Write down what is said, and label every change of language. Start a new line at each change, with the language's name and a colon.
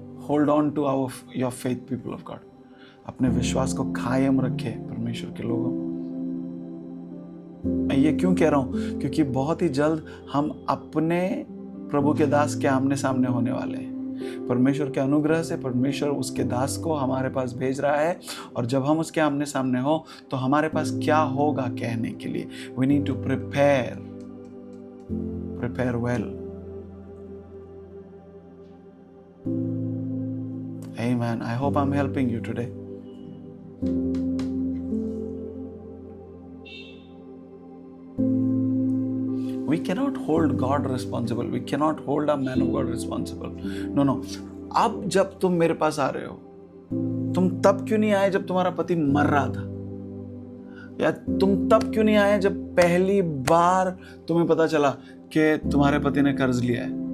English: Hold on to your faith, people of God.
Hindi: अपने विश्वास को कायम रखे परमेश्वर के लोगों। मैं ये क्यों कह रहा हूँ? क्योंकि बहुत ही जल्द हम अपने प्रभु के दास के आमने सामने होने वाले हैं। परमेश्वर के अनुग्रह से परमेश्वर उसके दास को हमारे पास भेज रहा है, और जब हम उसके आमने सामने हो तो हमारे पास क्या होगा कहने के लिए।
English: We need to prepare well. Amen. I hope I'm helping you today. We cannot hold God responsible. We cannot hold a man of God responsible. No.
Hindi: अब जब तुम मेरे पास आ रहे हो, तुम तब क्यों नहीं आए जब तुम्हारा पति मर रहा था? या तुम तब क्यों नहीं आए जब पहली बार तुम्हें पता चला कि तुम्हारे पति ने कर्ज लिया है?